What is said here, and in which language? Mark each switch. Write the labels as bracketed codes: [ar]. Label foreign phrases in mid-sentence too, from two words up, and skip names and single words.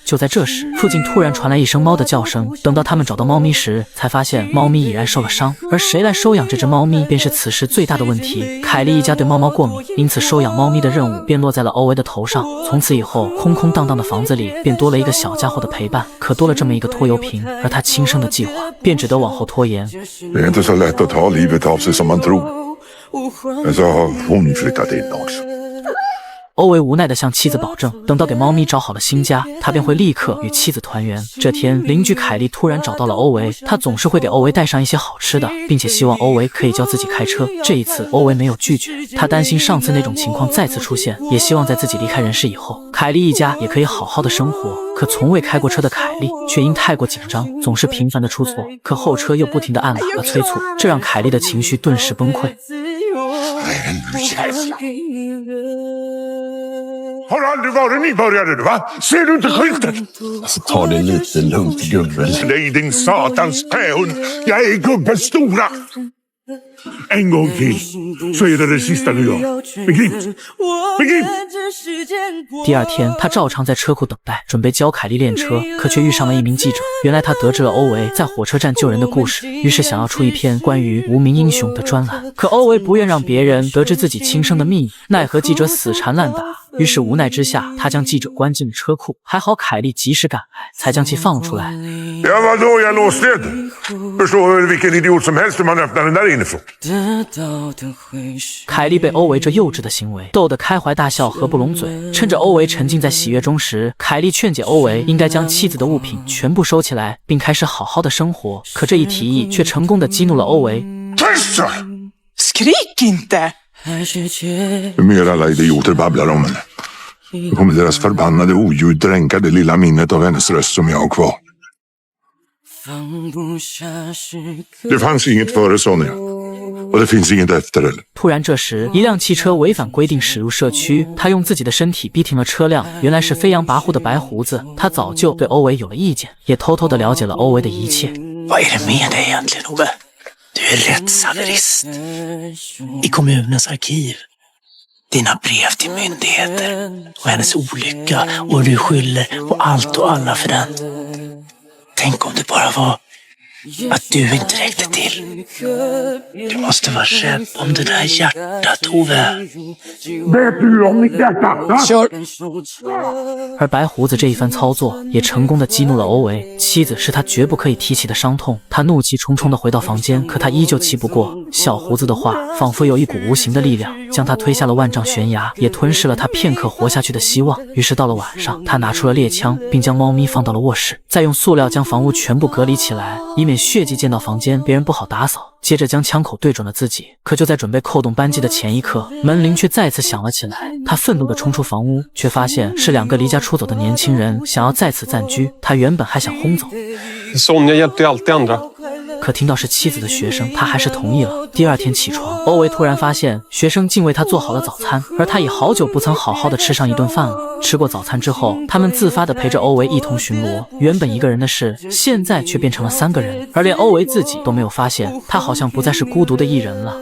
[zh] 就在这时，附近突然传来一声猫的叫声。等到他们找到猫咪时，才发现猫咪已然受了伤，而谁来收养这只猫咪便是此时最大的问题。凯莉一家对猫猫过敏，因此收养猫咪的任务便落在了欧维的头上。从此以后，空空荡荡的房子里便多了一个小家伙的陪伴。可多了这么一个拖油瓶，而他轻生的计划便只得往后拖延。 [sv] Det är inte så lätt att ta livet av sig som man tror. Men så har hon flyttat in också. [zh] 欧维无奈地向妻子保证，等到给猫咪找好了新家，他便会立刻与妻子团圆。这天，邻居凯莉突然找到了欧维，他总是会给欧维带上一些好吃的，并且希望欧维可以教自己开车。这一次，欧维没有拒绝，他担心上次那种情况再次出现，也希望在自己离开人世以后，凯莉一家也可以好好的生活。可从未开过车的凯莉却因太过紧张，总是频繁的出错，可后车又不停地按喇叭催促，这让凯莉的情绪顿时崩溃。 [sv] Har aldrig varit nybörjare du va? Ser du inte skylten? Alltså ta det lite lugnt gubben. Nej din satans pähund. Jag är gubbens stora. En gång till så är det sista du gör. Begrips? Begrips? [zh] 第2天，他照常在车库等待，准备教凯莉练车，可却遇上了一名记者。原来他得知了欧维在火车站救人的故事，于是想要出一篇关于无名英雄的专栏。可欧维不愿让别人得知自己轻生的秘密，奈何记者死缠烂打。于是无奈之下，他将记者关进了车库。还好凯莉及时赶来，才将其放了出来。 [sv] Ja vadå, jag låste det. Förstår vilken idiot som helst hur man öppnar den där inifrån. [zh] 凯莉被欧维这幼稚的行为逗得开怀大笑，合不拢嘴。趁着欧维沉浸在喜悦中时，凯莉劝解欧维应该将妻子的物品全部收起来，并开始好好的生活。可这一提议却成功的激怒了欧维。 [sv] Tyst! Skrik inte! Hur mer alla idioter babblar om henne. Nu kommer deras förbannade oljud dränka det lilla minnet av hennes röst som jag har kvar. Det fanns inget före Sonja. Och det finns inget efter heller. [zh] 突然这时，一辆汽车违反规定驶入社区，他用自己的身体逼停了车辆。原来是飞扬跋扈的白胡子，他早就对欧维有了意见，也偷偷的了解了欧维的一切。 [sv] Vad är det med dig egentligen, Ove? Du är rättshaverist i kommunens arkiv. Dina brev till myndigheter och hennes olycka och du skyller på allt och alla för den. Tänk om det bara var att du inte räckte till. Du måste vara rädd om det där hjärtat, Ove. Vet du om mitt hjärta? Kör! [zh] 而白胡子这一番操作也成功的激怒了欧维，妻子是他绝不可以提起的伤痛。他怒气冲冲的回到房间，可他依旧气不过小胡子的话，仿佛有一股无形的力量将他推下了万丈悬崖，也吞噬了他片刻活下去的希望。于是到了晚上，他拿出了猎枪，并将猫咪放到了卧室，再用塑料将房屋全部隔离起来，以免血迹溅到房间，别人不好打扫。接着将枪口对准了自己，可就在准备扣动扳机的前一刻，门铃却再次响了起来。他愤怒地冲出房屋，却发现是2个离家出走的年轻人想要在此暂居。他原本还想轰走， [sv] Sonja hjälpte alltid andra. [zh] 可听到是妻子的学生，他还是同意了。第二天起床，欧维突然发现学生竟为他做好了早餐，而他已好久不曾好好的吃上一顿饭了。吃过早餐之后，他们自发地陪着欧维一同巡逻。原本一个人的事，现在却变成了3个人，而连欧维自己都没有发现，他好像不再是孤独的一人了。